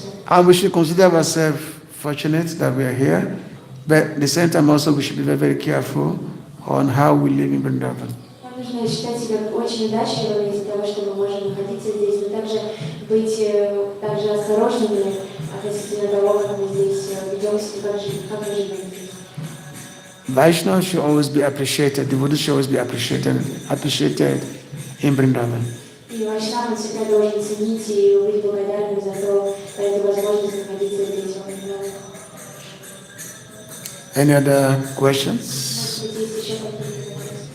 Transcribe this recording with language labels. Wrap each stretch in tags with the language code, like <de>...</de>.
<en>And we should consider ourselves fortunate that we are here, but at the same time also we should be very, very careful on how we live in Vrindavan.</en> <ru>Нужно считать себя очень удачливыми из-за того, что мы можем находиться здесь, но также быть также осторожными относительно того, как мы здесь ведемся, как мы живем.</ru> <en>Vaishnava should always be appreciated, devotees should always be appreciated in Vrindavan.</en> <ru>И Вайшнава всегда должен ценить и быть благодарным за эту возможность находиться здесь, в Вриндаване.</ru> <en>Any other questions?</en> <ru>Может быть, есть еще какие-то вопросы?</ru>